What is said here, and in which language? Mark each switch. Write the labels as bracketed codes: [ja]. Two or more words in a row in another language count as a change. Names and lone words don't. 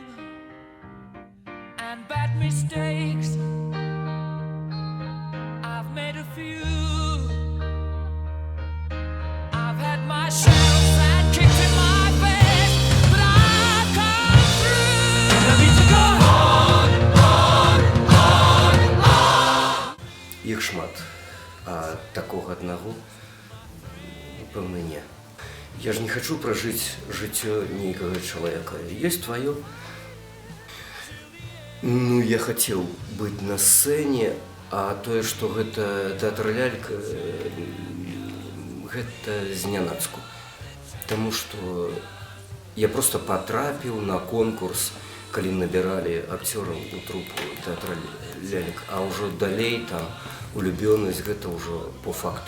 [en] And bad mistakes, I've made a few. I've had my shells and kicked in my face, but I've come through. I need to go on, on, on. [be] Іх шмат, а такога аднаго, пэўна, не. Я ж не [ru] хочу прожить [be] жыццё нейкага чалавека. Ёсць твоё. Ну, [ru] я хотел быть [be] на сцэне, а тое, што гэта тэатр лялька, гэта знянацку. Таму што я просто потрапіў на конкурс, калі набіралі акцёраў у трупу тэатра лялек, а ўжо далей там улюбёнасць гэта ўжо [ru] по факту.